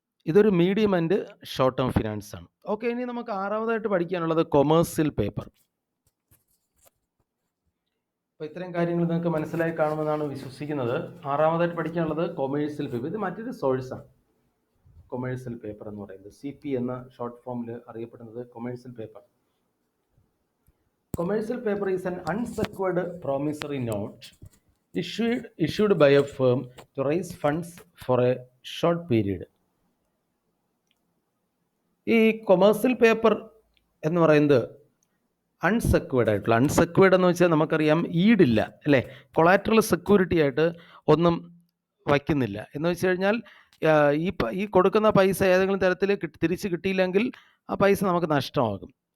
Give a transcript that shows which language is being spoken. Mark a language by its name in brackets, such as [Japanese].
[Malayalam] ഇതൊരു medium and short term finance ആണ്. Okay, ഇനി നമുക്ക് 6ാമതായിട്ട് പഠിക്കാനുള്ളത് കൊമേഴ്സ്യൽ പേപ്പർ. അപ്പോൾ ഇത്രയും കാര്യങ്ങൾ നിങ്ങൾക്ക് മനസ്സിലായി കാണുമെന്നാണ് വിശ്വസിക്കുന്നത്. 6ാമതായിട്ട് പഠിക്കാനുള്ളത് കൊമേഴ്സ്യൽ പേപ്പർ. ഇത് മറ്റൊരു സോഴ്സാണ്. കൊമേഴ്സ്യൽ പേപ്പർ എന്ന് പറയുന്നത് CP എന്ന ഷോർട്ട് ഫോമിൽ അറിയപ്പെടുന്നത് commercial paper. [English] Commercial paper is an unsecured promissory note issued by a firm to raise funds for a short period. [Malayalam] ഈ കൊമേഴ്സ്യൽ പേപ്പർ എന്ന് പറയുന്നത് അൺസെക്വേർഡ് ആയിട്ടുള്ള, അൺസെക്വേർഡ് എന്ന് വെച്ചാൽ നമുക്കറിയാം ഈടില്ല അല്ലേ, കൊളാറ്ററൽ സെക്യൂരിറ്റി ആയിട്ട് ഒന്നും വയ്ക്കുന്നില്ല. എന്ന് വെച്ച് കഴിഞ്ഞാൽ ഈ കൊടുക്കുന്ന പൈസ ഏതെങ്കിലും തരത്തിൽ തിരിച്ച് കിട്ടിയില്ലെങ്കിൽ ആ പൈസ നമുക്ക് നഷ്ടമാകും.